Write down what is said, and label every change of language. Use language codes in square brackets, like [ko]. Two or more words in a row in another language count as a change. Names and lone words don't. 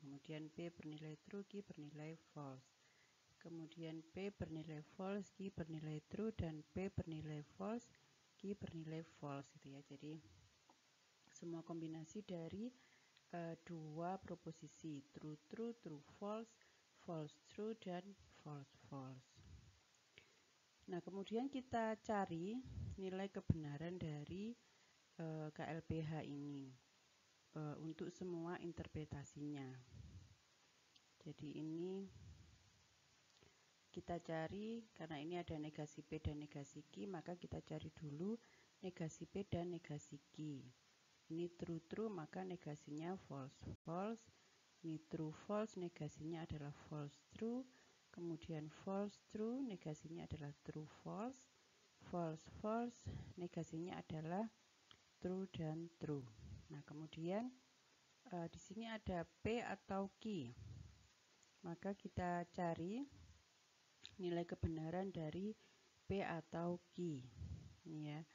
[id] Kemudian P bernilai true, Q bernilai false. Kemudian P bernilai false, Q bernilai true, dan P bernilai false, Q bernilai false, gitu ya. Jadi semua kombinasi dari dua proposisi, [en] true true, true false, false true, dan false false. [id] Nah, kemudian kita cari nilai kebenaran dari KLPH ini untuk semua interpretasinya. Jadi ini kita cari, karena ini ada negasi P dan negasi Q, maka kita cari dulu negasi P dan negasi Q. Ini [en] true true, [id] maka negasinya [en] false false. [id] Ini [en] true false, [id] negasinya adalah [en] false true. [id] Kemudian [en] false true, [id] negasinya adalah [en] true false. False false, [id] negasinya adalah true dan true. Nah, kemudian di sini ada P atau Q. Maka kita cari nilai kebenaran dari P atau Q. Ini ya.